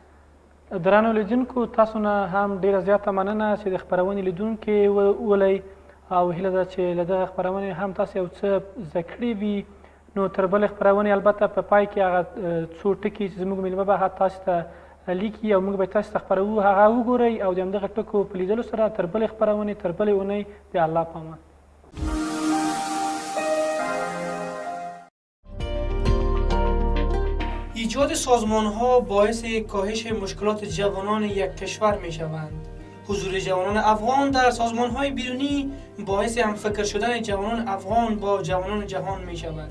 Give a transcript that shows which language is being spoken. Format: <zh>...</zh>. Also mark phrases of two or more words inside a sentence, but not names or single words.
<ps>درنو لیدونکو تاسو نه هم ډېره زیاته مننه چې د خپرونې لیدونکي ولئ او هیله ده چې له دغه خپرونې هم تاسو یو څه زده کړي وي. نو تر بلې خپرونې البته په پای کې هغه څو ټکي چې زموږ میلمه به تاسو ته لیکي او موږ به تاسو ته خپروو هغه وګورئ او د همدغه ټکو په لیدلو سره تر بلې خپرونې تر بلې اونۍ د الله په امان.</ps> <fa>ایجاد سازمان‌ها باعث کاهش مشکلات جوانان یک کشور می‌شوند. حضور جوانان افغان در سازمان‌های بیرونی باعث همفکر شدن جوانان افغان با جوانان جهان می‌شود.</fa>